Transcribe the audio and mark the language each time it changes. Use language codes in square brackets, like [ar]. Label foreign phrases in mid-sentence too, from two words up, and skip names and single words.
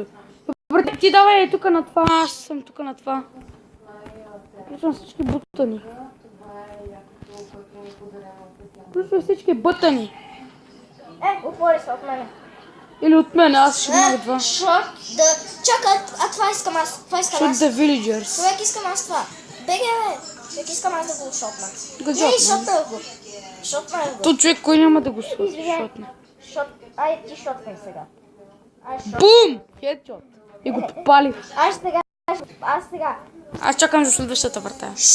[bg] Добре, ти давай тук на това, аз съм тук на това. Включвам всички бутани. Отвори се от мене. Или от мен, аз ще мога два. Чакай, това искам аз. [en] Shoot the villagers. [bg] Човек, искам аз това. Беге, бе. Човек, искам аз да го шотна. Шотна го. То човек, кой няма да го шотне? Ай, ти шотвай сега. Бум! Хедшот. И го попали. Аз сега. Аз чакам за следващата врата.